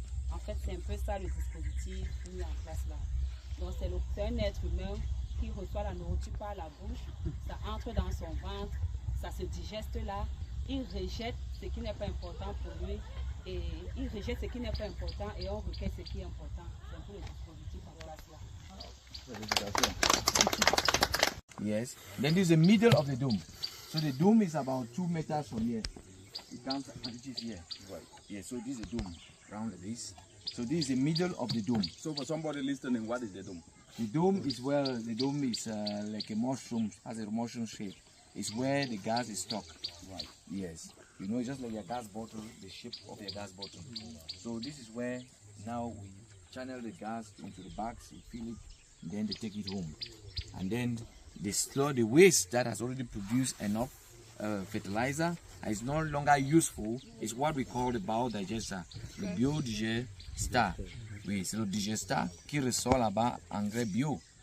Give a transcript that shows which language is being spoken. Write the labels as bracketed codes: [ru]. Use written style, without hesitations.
[fr] En fait, c'est un peu ça le dispositif mis en place là. Donc c'est un être humain qui reçoit la nourriture par la bouche, ça entre dans son ventre, ça se digeste là, il rejette ce qui n'est pas important pour lui, et il rejette ce qui n'est pas important et on recueille ce qui est important. C'est un peu le dispositif en place là. [en] Yes. Then this is the middle of the dome. So the dome is about 2 meters from here. It comes and it is here. Right. Yeah, so this is the dome, round like this. So this is the middle of the dome. So for somebody listening, what is the dome? The dome is like a mushroom, has a mushroom shape. It's where the gas is stuck. Right. Yes. You know, just like your gas bottle, the shape of your gas bottle. So this is where now we channel the gas into the bags, we fill it, and then they take it home. And then they store the waste that has already produced enough fertilizer and is no longer useful. Is what we call the biodigester, le biodigester. [fr] Oui, c'est le digester qui ressort là-bas engrais bio.